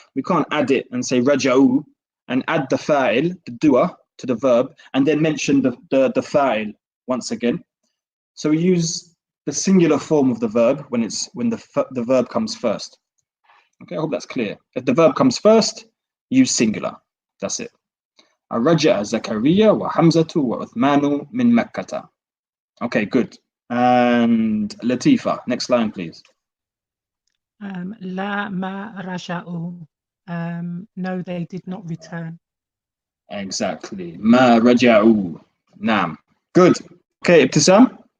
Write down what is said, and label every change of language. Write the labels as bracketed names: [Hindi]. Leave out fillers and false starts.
[English] We can't add it and say raja'u and add the fa'il, the doer, to the verb, and then mention the fa'il once again. So we use the singular form of the verb when the verb comes first. Okay, I hope that's clear. If the verb comes first, use singular. That's it. [Arabic] رجع زكريا وحمزة وعثمان من مكة. [English] Okay, good. And Latifa, next line, please. [Arabic] لا ما رجعوا. [English] No, they did not return. Exactly. [Arabic] ما رجعوا. نعم. [English] Good. Okay, Ibtisam.